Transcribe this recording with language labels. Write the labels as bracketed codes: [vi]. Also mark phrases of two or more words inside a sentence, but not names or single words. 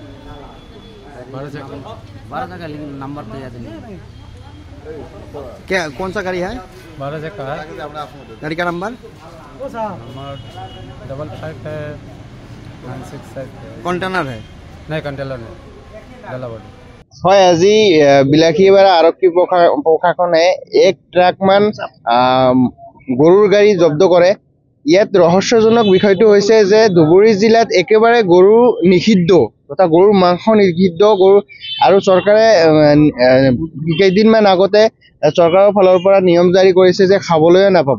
[hi] 12 चक्का, लेकिन नंबर तो याद नहीं। क्या कौन सा गाड़ी है? 12 चक्का है। गाड़ी का नंबर? नंबर 55 है, 96 है। कंटेनर है? नहीं, कंटेनर नहीं, डालाबड़ी। [as] হয়, আজি বিলাসীপাৰা আৰক্ষী প্ৰশাসনে 1 ট্ৰাকমান গৰুৰ গাড়ী জব্দ কৰে। ইয়াত ৰহস্যজনক বিষয়টো হৈছে যে ধুবুৰী জিলাত একেবাৰে গৰু নিষিদ্ধ তথা গৰুৰ মাংস নিষিদ্ধ গৰু, আৰু চৰকাৰে কেইদিনমান আগতে চৰকাৰৰ ফালৰ পৰা নিয়ম জাৰি কৰিছে যে খাবলৈও নাপাব।